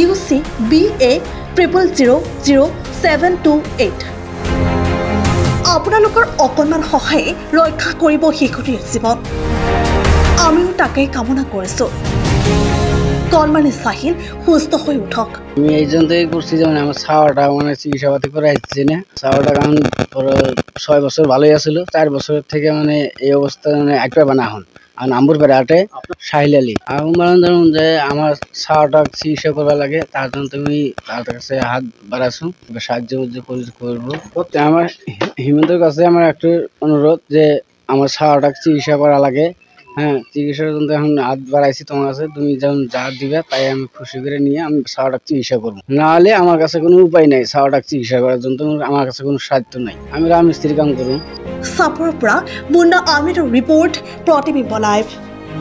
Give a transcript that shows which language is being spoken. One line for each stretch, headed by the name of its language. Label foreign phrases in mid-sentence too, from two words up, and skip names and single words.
Assamese: UCBA000728 আপোনালোকৰ অকণমান সহায়ে ৰক্ষা কৰিব শিশুটিৰ জীৱন আমিও তাকেই কামনা কৰিছো কণমানি চাহিল সুস্থ হৈ উঠক
Bangla: আমি এইজন থেকে করছি যেমন আমার ছাওয়াটা মানে চিকিৎসাপাতি করে আসছি না ছাওয়াটা কারণ 6 বছর ভালোই আছিল 4 বছর থেকে মানে এই অবস্থা মানে একবার বানা হন আর নাম্বার বেড়াটে সাহিল আলী আমার ধরুন যে আমার ছাওয়াটা চিকিৎসা করা লাগে তার জন্য তুমি তার কাছে হাত বাড়াছো সাহায্য করবো আমার হিমন্তের কাছে আমার একটা অনুরোধ যে আমার ছাওয়াটা চিকিৎসা করা লাগে হ্যাঁ চিকিৎসার জন্য এখন হাত বাড়াইছি তোমার কাছে তুমি যেমন যা দিবে তাই আমি খুশি করে নিয়ে আমি ছাওয়াটাকে চিকিৎসা করবো না হলে আমার কাছে কোনো উপায় নাই ছাওয়াটাকে চিকিৎসা করার জন্য আমার কাছে কোনো সাধ্য নাই আমি রাজমিস্ত্রির কাম করব
Assamese: চাপৰ পৰা মুন্না আহমেদৰ ৰিপৰ্ট প্ৰতিবিম্ব লাইভ।